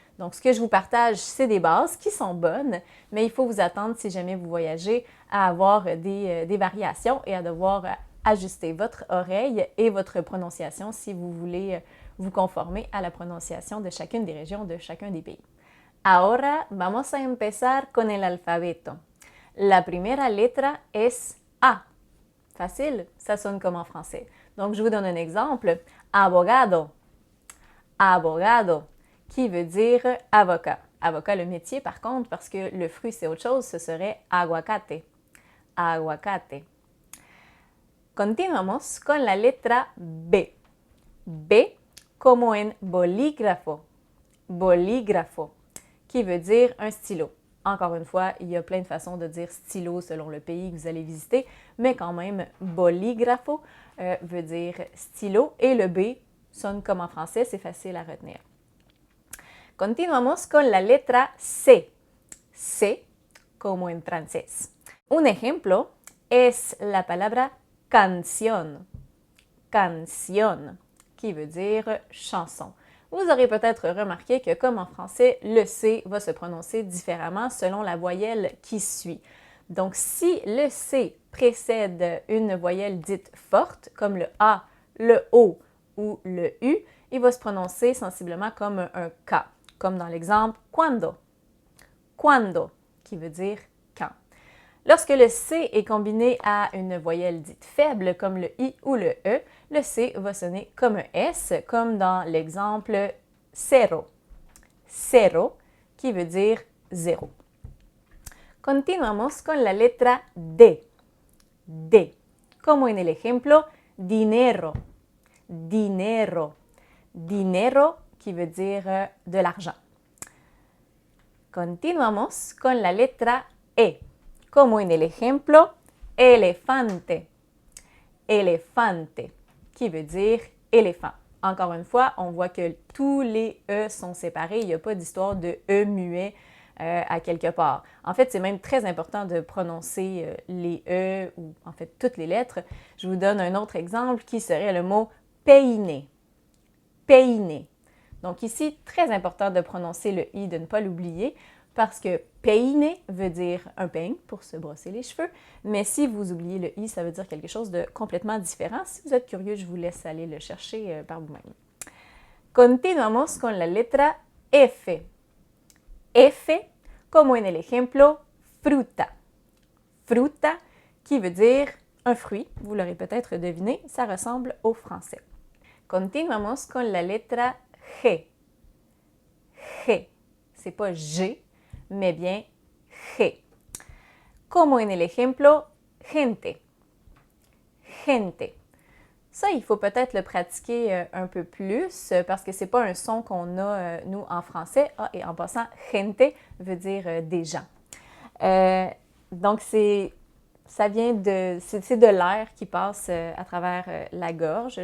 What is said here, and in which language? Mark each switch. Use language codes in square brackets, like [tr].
[fr] Donc, ce que je vous partage, c'est des bases qui sont bonnes, mais il faut vous attendre, si jamais vous voyagez, à avoir des variations et à devoir ajuster votre oreille et votre prononciation si vous voulez vous conformer à la prononciation de chacune des régions, de chacun des pays. [es] Ahora vamos a empezar con el alfabeto. La primera letra es A. [fr] Facile, ça sonne comme en français. Donc, je vous donne un exemple. Abogado. Abogado, qui veut dire avocat. Avocat, le métier, par contre, parce que le fruit, c'est autre chose, ce serait aguacate. [es] Aguacate. Continuamos con la letra B. B, como en bolígrafo. [fr] Bolígrafo, qui veut dire un stylo. Encore une fois, il y a plein de façons de dire stylo selon le pays que vous allez visiter, mais quand même, bolígrafo veut dire stylo et le B sonne comme en français, c'est facile à retenir. [es] Continuamos con la letra C. C, como en francés. Un ejemplo es la palabra canción. [fr] Canción, qui veut dire chanson. Vous aurez peut-être remarqué que, comme en français, le C va se prononcer différemment selon la voyelle qui suit. Donc, si le C précède une voyelle dite forte, comme le A, le O ou le U, il va se prononcer sensiblement comme un K, comme dans l'exemple « cuando ». Cuando, qui veut dire « quand ». Lorsque le C est combiné à une voyelle dite faible, comme le I ou le E, le C va sonner comme un S, comme dans l'exemple « cero ». [es] Cero, [fr] qui veut dire « zéro ». [es] Continuamos con la letra D. D, como en el ejemplo « dinero ». Dinero. [fr] Dinero, qui veut dire de l'argent. [es] Continuamos con la letra E, como en el ejemplo elefante. [fr] Elefante, qui veut dire éléphant. Encore une fois, on voit que tous les E sont séparés. Il n'y a pas d'histoire de E muet à quelque part. En fait, c'est même très important de prononcer les E ou en fait toutes les lettres. Je vous donne un autre exemple qui serait le mot peiner. Peiner. Donc ici, très important de prononcer le I, de ne pas l'oublier. parce que peine veut dire un peigne pour se brosser les cheveux, mais si vous oubliez le i, ça veut dire quelque chose de complètement différent. Si vous êtes curieux, je vous laisse aller le chercher par vous-même. [es] Continuamos con la letra F. F, como en el ejemplo, fruta. [fr] Fruta, qui veut dire un fruit. Vous l'aurez peut-être deviné, ça ressemble au français. [es] Continuamos con la letra G. G. [fr] C'est pas G, mais bien G. [es] Como en el ejemplo, gente. Gente. [fr] Ça, il faut peut-être le pratiquer un peu plus parce que c'est pas un son qu'on a, nous, en français. Ah, et en passant, gente veut dire des gens. Donc, ça vient c'est de l'air qui passe à travers la gorge.